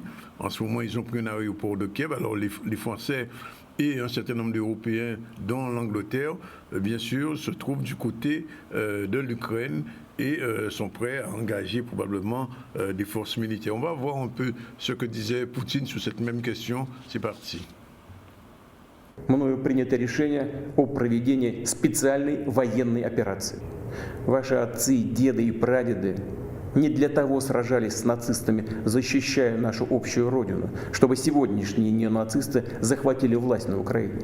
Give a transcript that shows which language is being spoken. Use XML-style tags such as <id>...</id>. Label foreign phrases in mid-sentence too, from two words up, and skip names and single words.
<fr>En ce moment, ils ont pris un aéroport de Kiev. Alors les Français et un certain nombre d'Européens, dont l'Angleterre, bien sûr, se trouvent du côté de l'Ukraine et sont prêts à engager probablement des forces militaires. On va voir un peu ce que disait Poutine sur cette même question. C'est parti.</fr> <ru>Мною принято решение о проведении специальной военной операции. Ваши отцы, деды и прадеды не для того сражались с нацистами, защищая нашу общую родину, чтобы сегодняшние неонацисты захватили власть на Украине.</ru>